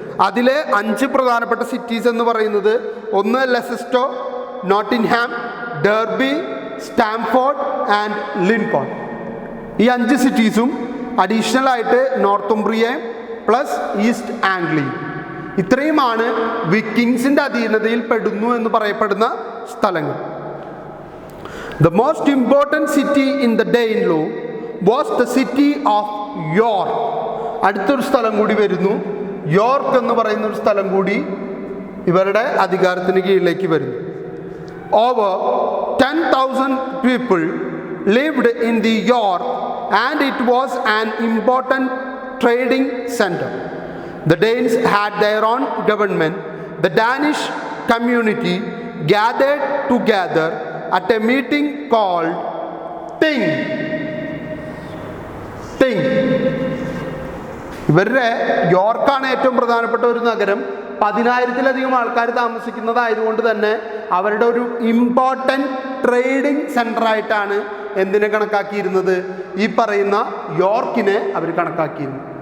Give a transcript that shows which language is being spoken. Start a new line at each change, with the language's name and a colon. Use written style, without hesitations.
Malayalam: അതിലെ 5 പ്രധാനപ്പെട്ട സിറ്റീസ് എന്ന് പറയുന്നത് ഒന്ന് ലെസസ്റ്റോ, നോട്ടിൻഹാം, ഡെർബി, സ്റ്റാംഫോർഡ് ആൻഡ് ലിൻകോൺ. ഈ 5 സിറ്റീസും അഡീഷണൽ ആയിട്ട് നോർത്തുംബ്രിയ പ്ലസ് ഈസ്റ്റ് ആംഗ്ലിയ, ഇത്രയുമാണ് വിക്കിങ്സിൻ്റെ അധീനതയിൽ പെടുന്നു എന്ന് പറയപ്പെടുന്ന സ്ഥലങ്ങൾ.
English: The most important city in the Danelaw was the city of York.
Malayalam: അടുത്തൊരു സ്ഥലം കൂടി വരുന്നു, യോർക്ക് എന്ന് പറയുന്ന ഒരു സ്ഥലം കൂടി ഇവരുടെ അധികാരത്തിന് കീഴിലേക്ക് വരുന്നു.
English: Over 10,000 people lived in the York and it was an important trading center. The Danes had their own government. The Danish community gathered together at a meeting called Ting.
Malayalam: ഇവരുടെ യോർക്കാണ് ഏറ്റവും പ്രധാനപ്പെട്ട ഒരു നഗരം. 10,000-ലധികം ആൾക്കാർ താമസിക്കുന്നതായതുകൊണ്ട് തന്നെ അവരുടെ ഒരു ഇമ്പോർട്ടൻറ്റ് ട്രേഡിംഗ് സെൻ്ററായിട്ടാണ് എന്തിനെ കണക്കാക്കിയിരുന്നത്, ഈ പറയുന്ന യോർക്കിനെ അവർ കണക്കാക്കിയിരുന്നു.